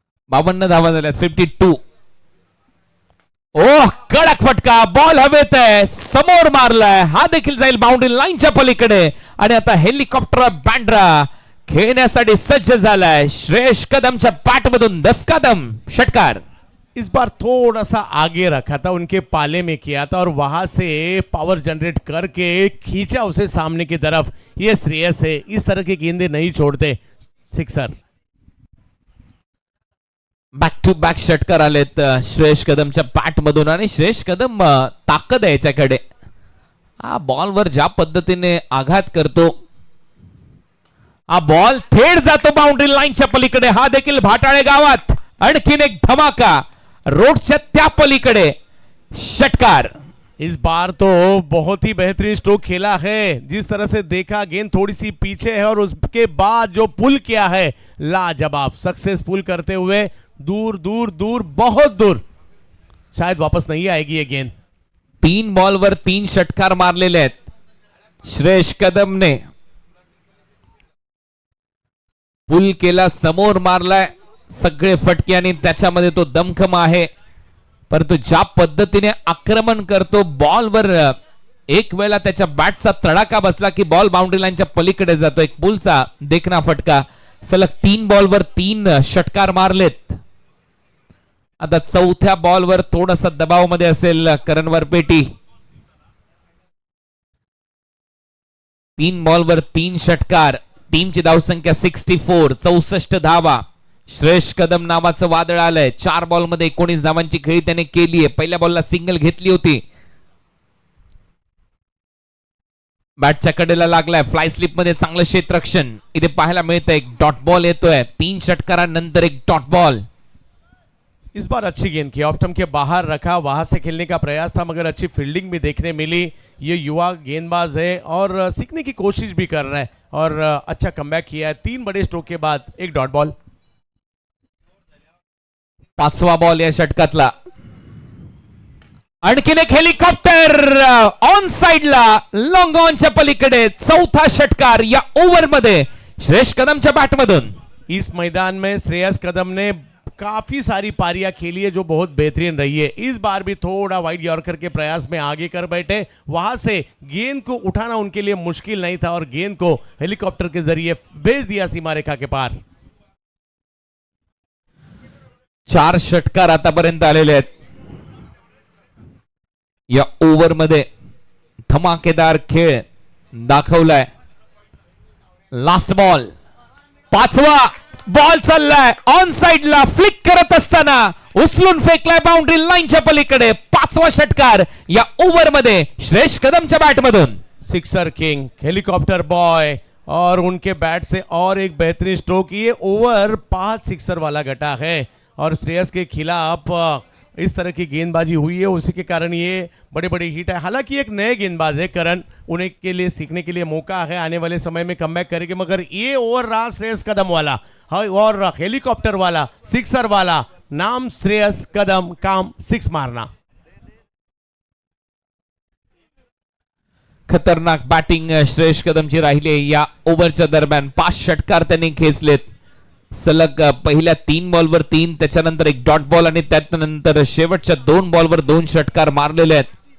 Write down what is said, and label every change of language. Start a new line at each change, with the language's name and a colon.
Marathi: बावन्न धावा झाल्यात, 52. ओह, कडक फटका, बॉल हवेत आहे, समोर मारलाय, हा देखील जाईल बाउंड्री लाईनच्या पलीकडे. आणि आता हेलिकॉप्टर बँड्रा खेळण्यासाठी सज्ज झालाय. श्रेयस कदमच्या पॅटमधून 10 कदम षटकार.
Hindi: इस बार थोड़ा सा आगे रखा था, उनके पाले में किया था और वहां से पावर जनरेट करके खींचा उसे सामने की तरफ। ये श्रेयस है, इस तरह की गेंदें नहीं छोड़ते। सिक्सर।
Marathi: बॅक टू बॅक षटकार आलेत श्रेयस कदमच्या पॅट मधून. आणि श्रेयस कदम ताकद आहे याच्याकडे. हा बॉलवर ज्या पद्धतीने आघात करतो, हा बॉल थेट जातो बाउंड्री लाईनच्या पलीकडे. हा देखील भाटाळे गावात आणखीन एक धमाका, रोडच्या त्या पलीकडे षटकार.
Hindi: इस बार तो बहुत ही बेहतरीन स्ट्रोक खेला है। जिस तरह से देखा, गेंद थोड़ी सी पीछे है और उसके बाद जो पुल किया है, लाजवाब, सक्सेसफुल करते हुए दूर दूर दूर, बहुत दूर, शायद वापस नहीं आएगी ये गेंद।
Marathi: 3 बॉलवर 3 षटकार मारलेले आहेत श्रेयस कदमने. पुल केला, समोर मारलाय, सगळे फटके आणि त्याच्यामध्ये तो दमखम आहे. परंतु ज्या पद्धतीने आक्रमण करतो बॉलवर, एक वेळा त्याच्या बॅटचा तडाखा बसला की बॉल बाउंड्री लाईनच्या पलीकडे जातो. एक पुलचा देखना फटका. सलग 3 बॉलवर 3 षटकार मारलेत. आता चौथ्या बॉलवर थोडासा दबावामध्ये असेल करण वरपेटी. 3 बॉलवर 3 षटकार. टीमची धावसंख्या 64, 64 धावा. श्रेयस कदम नावाचं वादळ आलंय. 4 बॉलमध्ये 19 धावांची खेळी त्याने केली आहे. पहिल्या बॉलला सिंगल घेतली होती. बॅटच्या कडेला लागलाय, फ्लाय स्लिप मध्ये चांगलं क्षेत्ररक्षण इथे पाहायला मिळतंय. एक डॉट बॉल येतोय. 3 षटकारानंतर एक डॉट बॉल.
Hindi: इस बार अच्छी गेंद की, ऑफ स्टंप के बाहर रखा, वहां से खेलने का प्रयास था मगर अच्छी फील्डिंग भी देखने मिली। ये युवा गेंदबाज है और सीखने की कोशिश भी कर रहा है और अच्छा कमबैक किया है 3 बड़े स्ट्रोक के बाद।
Marathi: एक डॉट बॉल। 5वा बॉल या षटकातला। आणखीन एक हेलिकॉप्टर ऑन साइडला लॉंग ऑनच्या पलीकडे 4था षटकार या ओव्हरमध्ये श्रेयस कदमच्या बॅटमधून।
Hindi: इस मैदान में श्रेयस कदम ने काफी सारी पारियां खेली है जो बहुत बेहतरीन रही है। इस बार भी थोड़ा वाइड यॉर्कर के प्रयास में आगे कर बैठे, वहां से गेंद को उठाना उनके लिए मुश्किल नहीं था और गेंद को हेलीकॉप्टर के जरिए भेज दिया सीमा रेखा के पार।
Marathi: 4 षटकार आतापर्यंत आलेले आहेत या ओव्हरमध्ये। धमाकेदार खेळ दाखवलाय। लास्ट बॉल, 5वा बॉल चाललाय ऑन साइडला, फ्लिक करत असताना उचलून फेकलाय बाउंड्री लाईनच्या पलीकडे। 5वा षटकार या ओव्हरमध्ये Shreyas कदमच्या बॅटमधून।
Hindi: Sixer king, helicopter boy और उनके बैट से और एक बेहतरीन स्ट्रोक। ये ओवर 5 सिक्सर वाला घटा है और श्रेयस के खिलाफ इस तरह की गेंदबाजी हुई है, उसी के कारण ये बड़े बड़े हिट है। हालांकि एक नए गेंदबाज है करण, उन्हें के लिए सीखने के लिए मौका है, आने वाले समय में कमबैक करेंगे, मगर ये ओवर रहा श्रेयस कदम वाला और हेलीकॉप्टर वाला, सिक्सर वाला। नाम श्रेयस कदम, काम 6 मारना।
Marathi: खतरनाक बॅटिंग श्रेयस कदमची राहिली या ओव्हरच्या दरम्यान। 5 षटकार त्यांनी खेचलेत सलग। पहिल्या 3 बॉलवर 3, त्याच्यानंतर एक डॉट बॉल आणि त्यानंतर शेवटच्या 2 बॉलवर 2 षटकार मारलेले आहेत।